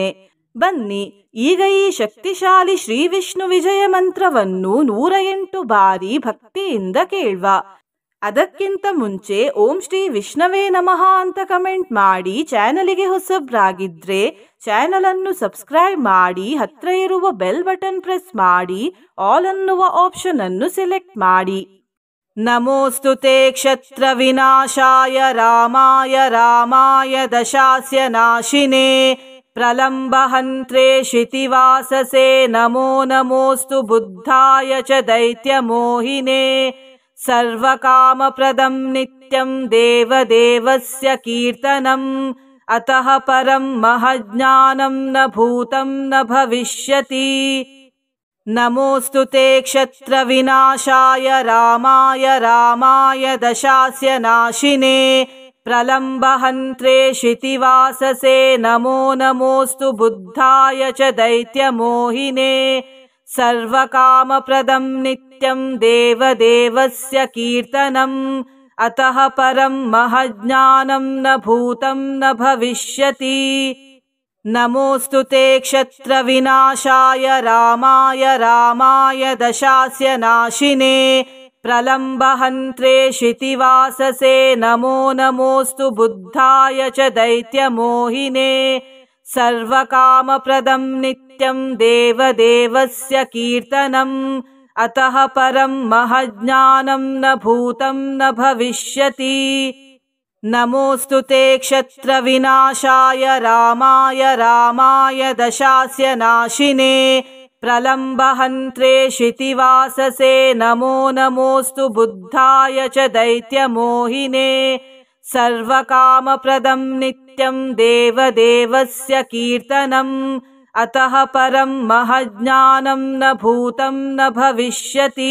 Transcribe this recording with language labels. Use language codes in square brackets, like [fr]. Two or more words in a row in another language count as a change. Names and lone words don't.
[kn] ಬನ್ನಿ ಈಗ ಈ ಶಕ್ತಿಶಾಲಿ ಶ್ರೀ ವಿಷ್ಣು ವಿಜಯ ಮಂತ್ರವನ್ನು 108 ಬಾರಿ ಭಕ್ತಿಯಿಂದ ಕೇಳುವ. ಅದಕ್ಕಿಂತ ಮುಂಚೆ [sa] ಓಂ ಶ್ರೀ ವಿಷ್ಣವೇ ನಮಃ [kn] ಅಂತ ಕಮೆಂಟ್ ಮಾಡಿ. ಚಾನಲಿಗೆ ಹೊಸಬ್ರಾಗಿದ್ರೆ ಚಾನಲ್ ಅನ್ನು ಸಬ್ಸ್ಕ್ರೈಬ್ ಮಾಡಿ, ಹತ್ರ ಇರುವ [en] bell button press [kn] ಮಾಡಿ, ಆಲ್ ಅನ್ನುವ ಆಪ್ಷನ್ ಅನ್ನು ಸೆಲೆಕ್ಟ್ ಮಾಡಿ. [sa] ನಮೋಸ್ತುತೆ ಕ್ಷತ್ರ ವಿನಾಶಾಯ ರಾಮಾಯ ರಾಮಾಯ ದಶಾಸ್ಯ ನಾಶಿನೇ ಪ್ರಲಂಬ ಹಂತ್ರೆ ಶಿತಿವಾಸಸೆ ನಮೋ ನಮೋಸ್ತು ಬುದ್ಧಾಯ ಚ ದೈತ್ಯ ಮೋಹಿನೇ ಸರ್ವಕಾಮಪ್ರದಂ ನಿತ್ಯಂ ದೇವದೇವಸ್ಯ ಕೀರ್ತನಂ ಅತಃ ಪರಂ ಮಹಜ್ಞಾನಂ ನ ಭೂತಂ ನ ಭವಿಷ್ಯತಿ. ನಮೋಸ್ತುತೆ ಕ್ಷತ್ರ ವಿನಾಶಾಯ ರಾಮಾಯ ರಾಮಾಯ ದಶಾಸ್ಯ ನಾಶಿನೇ ಪ್ರಲಂಬ ಹಂತ್ರೆ ಶಿತಿವಾಸಸೆ ನಮೋ ನಮೋಸ್ತು ಬುದ್ಧಾಯ ಚ ದೈತ್ಯ ಮೋಹಿನೇ ಸರ್ವಕಾಮಪ್ರದಂ ನಿತ್ಯಂ ದೇವದೇವಸ್ಯ ಕೀರ್ತನಂ ಅತಃ ಪರಂ ಮಹಜ್ಞಾನಂ ನ ಭೂತಂ ನ ಭವಿಷ್ಯತಿ. ನಮೋಸ್ತುತೆ ಕ್ಷತ್ರ ವಿನಾಶಾಯ ರಾಮಾಯ ರಾಮಾಯ ದಶಾಸ್ಯ ನಾಶಿನೇ ಪ್ರಲಂಬ ಹಂತ್ರೆ ಶಿತಿವಾಸಸೆ ನಮೋ ನಮೋಸ್ತು ಬುದ್ಧಾಯ ಚ ದೈತ್ಯ ಮೋಹಿನೇ ಸರ್ವಕಾಮಪ್ರದಂ ನಿತ್ಯಂ ದೇವದೇವಸ್ಯ ಕೀರ್ತನಂ ಅತಃ ಪರಂ ಮಹಜ್ಞಾನಂ ನ ಭೂತಂ ನ ಭವಿಷ್ಯತಿ. ನಮೋಸ್ತುತೆ ಕ್ಷತ್ರ ವಿನಾಶಾಯ ರಾಮಾಯ ರಾಮಾಯ ದಶಾಸ್ಯ ನಾಶಿನೇ प्रलम्बहन्त्रे क्षितिवाससे नमो नमोऽस्तु बुद्धाय च दैत्यमोहिने सर्वकामप्रदं नित्यं देवदेवस्य कीर्तनम् अतः परं महज्ञानं न भूतं न भविष्यति।